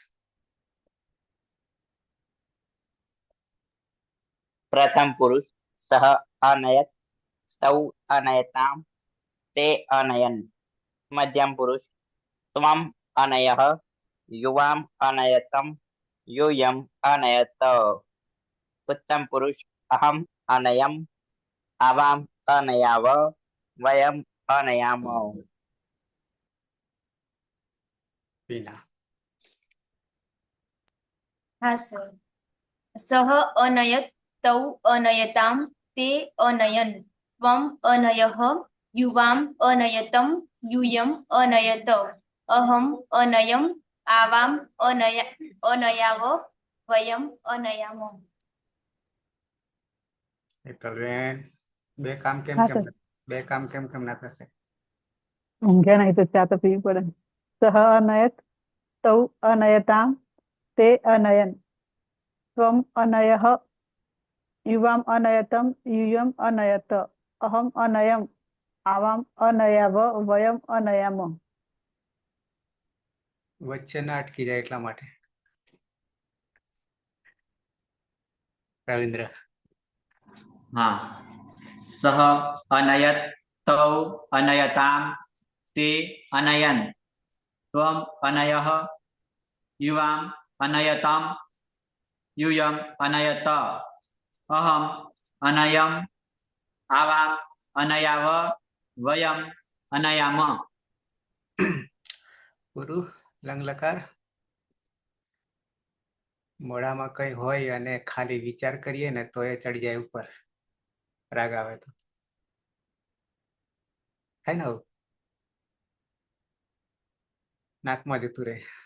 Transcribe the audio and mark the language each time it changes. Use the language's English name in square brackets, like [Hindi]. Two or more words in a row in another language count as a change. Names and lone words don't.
[Sanskrit] प्रथम पुरुष सः अनयत् तौ अनयताम् ते अनयन्. मध्यम पुरुष त्वम् अनयः युवाम् अनयतम् यूयम अनयत. उत्तम पुरुष अहम अनयम आवाम अनयाव वयम अनयाम. [Gujarati] પીના. હા સર. [Sanskrit] सः अनयत् तौ अनयताम् ते अनयन् त्वम् अनयः युवाम् अनयतम् यूयम अनयत अहम अनयम आवाम अनयाव वयम अनयाम. [Gujarati] હેતલબેન, બે કામ કેમ હા કેમ સર. બે કામ કેમ કેમ ના થશે? ઊંઘ્યા નહીં તો ચા તો પીવી પડે. [Sanskrit] सः अनयत् तौ अनयताम् ते अनयन् त्वम् अनयः युवाम् अनयतम् यूयम अनयत अहम अनयम आवाम अनयाव वयम अनयाम. [Gujarati] વચ્ચે ના અટકી જાય એટલા માટે. રવિન્દ્ર. [Sanskrit] હા. सः अनयत् तौ अनयताम् ते अनयन् त्वम् अनयः युवाम् अनयतम् यूयम अनयत अहम अनयम आवाम अनयाव वयम अनयाम. [Gujarati] પૂરું. લંગ લકાર. મોઢામાં કઈ હોય અને ખાલી વિચાર કરીએ ને તો એ ચડી જાય ઉપર. રાગ આવે તો થાય ને આવું. નાકમાં જતું રહે.